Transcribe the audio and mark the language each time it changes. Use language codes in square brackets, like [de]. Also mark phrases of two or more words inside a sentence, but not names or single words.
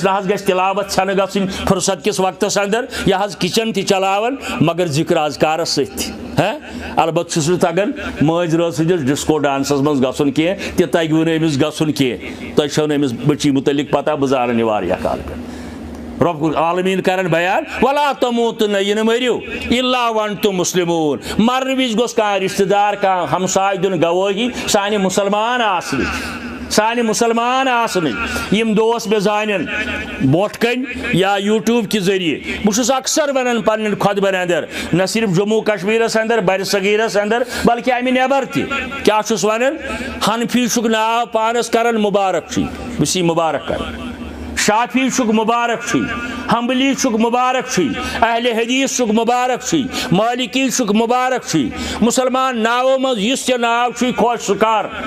[ks] نہ حظ گژھِ تلاوت ژھنہٕ گژھٕنۍ فرصت کس وقتس اندر یہ حظ کچن تہِ چلاوان مگر ذکر اذکارس سۭتۍ البتہ چھُس نہٕ تگان مٲنٛزِ رٲژ سٕنٛدِس ڈسکو ڈانسس منٛز گژھُن کینٛہہ تہِ تگوٕ نہٕ أمِس گژھُن کینٛہہ تۄہہِ چھو نہٕ أمِس بٔچی مُتعلق پتہ بہٕ زانن یہِ واریاہ کال پٮ۪ٹھ [ar] رب العالمین [ks] کرن بیان [ar] ولا تموتن [ks] یہ نہ مریو [ar] الا وانتم مسلمون [ks] مرن وز گوس کانٛہہ رشتہ دار کانٛہہ ہمساے دین گوٲہی سانہِ مسلمان آسنٕچ یم دوس مےٚ زانن برونٛٹھ کن یا یوٗٹیوٗب کہِ ذٔریعہٕ بہٕ چھُس اکثر ونان پننٮ۪ن خۄطبن اندر نہ صرف جموں کشمیرس اندر بر صغیرس اندر بلکہ امہِ نٮ۪بر تہِ کیاہ چھُس ونان حنفی چھُکھ ناو پانس کران مبارک چھُے بہٕ چھُس یہِ مبارک کران شافی چھُکھ مبارک چھُے حنبلی چھُکھ مبارک چھُے اہل حدیث چھُکھ مبارک چھُے مالکی چھُکھ مبارک چھُے مسلمان ناوو منٛز یُس تہِ ناو چھُے خۄش سُہ کر